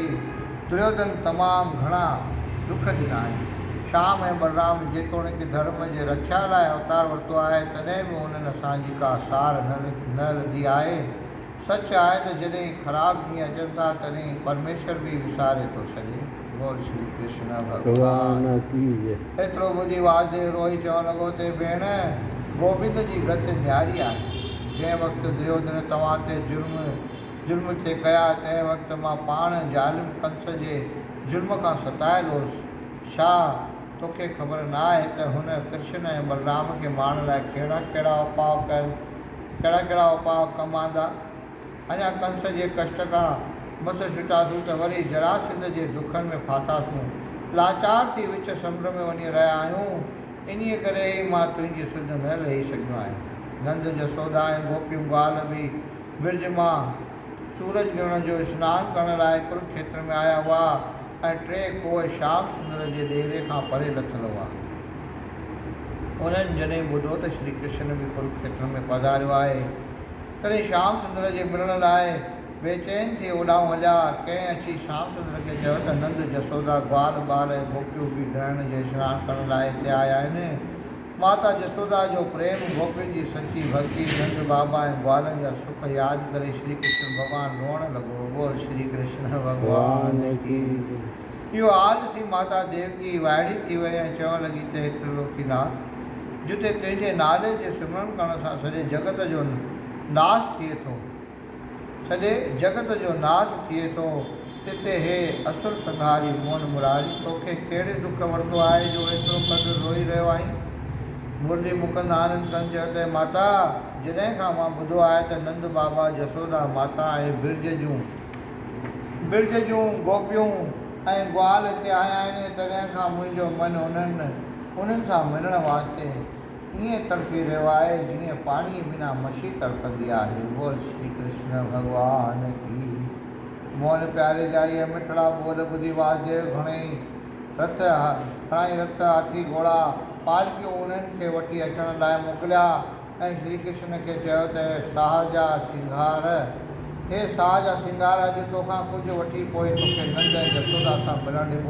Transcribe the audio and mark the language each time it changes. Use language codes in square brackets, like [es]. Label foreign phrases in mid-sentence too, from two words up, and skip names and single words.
[sd] दुर्योधन तमामु घणा दुख ॾिना आहिनि। श्याम ऐं बलराम जेतोणीकि धर्म जे रक्षा लाइ अवतार वरितो आहे तॾहिं बि उन्हनि असांजी का सार न लधी आहे। सच आहे त जॾहिं ख़राबु ॾींहं अचनि था तॾहिं परमेश्वर बि विसारे थो छॾे। [hi] बोल श्री कृष्ण भगवान की जय। [sd] एतिरो ॿुधी वासुदेव रोई चवणु लॻो ते भेण गोविंद जी गति न्यारी आहे। जंहिं वक़्तु दुर्योधन तव्हां ते जुल्म थे कया तंहिं वक़्तु मां पाण ज़ालिम कंस जे जुल्म खां सतायल हुउसि। छा तोखे ख़बर न आहे त हुन कृष्ण ऐं बलराम खे मारण लाइ कहिड़ा कहिड़ा उपाउ कमु आंदा। अञा कंस जे कष्ट खां मथे छुटासूं त वरी जरासंध जे दुखनि में फाथासूं। लाचार थी विच समुंड में वञी रहिया आहियूं। इन्हीअ करे ई मां तुंहिंजी सुध न लही सघियो आहियां। नंद जसोदा ऐं गोपियूं ग्वाल बि विर्ज मां सूरज ग्रहण जो सनानु करण लाइ कुरुक्षेत्र में आया हुआ ऐं 3 कोह श्याम सुंदर जे डेरे खां परे लथल हुआ। उन्हनि जॾहिं ॿुधो त श्री कृष्ण बि कुरुक्षेत्र में पधारियो आहे, तॾहिं श्याम सुंदर जे मिलण लाइ बेचैन थी ओॾां हलिया। कंहिं अची श्याम सुंदर खे चयो त नंद जसोदा ग्वाल ॿार ऐं गोपियूं बि ग्रहण जे सनानु करण लाइ हिते आया आहिनि। माता जसोदा जो प्रेम, गोपियुनि जी सची भक्ति, नंद बाबा ऐं ग्वालनि जा सुख यादि करे श्री कृष्ण भॻवानु रोअण लॻो। [hi] बोल श्री कृष्ण भॻवान की। [sd] इहो हाल थी माता देवकी वाइड़ी थी वई ऐं चवणु लॻी त हे त्रिलोकीनाथ, जिते तुंहिंजे नाले जे सिमरन करण सां सॼे जगत जो नाश थिए थो, सॼे जगत जो नाश थिए थो, तिते हे असुर संहारी मोहन मुरारी, तोखे कहिड़े दुख वरितो आहे जो एतिरो क़दुरु रोई रहियो आहीं। मुरली मुकुंद आनंद कंद चयो त माता, जॾहिं खां मां ॿुधो आहे त नंद बाबा, जसोदा माता ऐं बिरज जूं गोपियूं ऐं ग्वाल हिते आया आहिनि, तॾहिं खां मुंहिंजो मनु उन्हनि सां मिलण वास्ते ईअं तड़पी रहियो आहे जीअं पाणीअ बिना मछी तड़पंदी आहे। [hi] बोल श्री कृष्ण भॻवान की। [sd] मोहन प्यारे जा इहे मिठड़ा बोल ॿुधी वासुदेव घणाई रथ हाथी घोड़ा पालकियूं उन्हनि खे वठी अचण लाइ मोकिलिया ऐं श्री कृष्ण खे चयो त साह जा सिंगार, हे साह जा सिंगार, अॼु तोखां कुझु वठी पोइ तोखे नंद ऐं जसोदा सां मिलणु ॾिबो।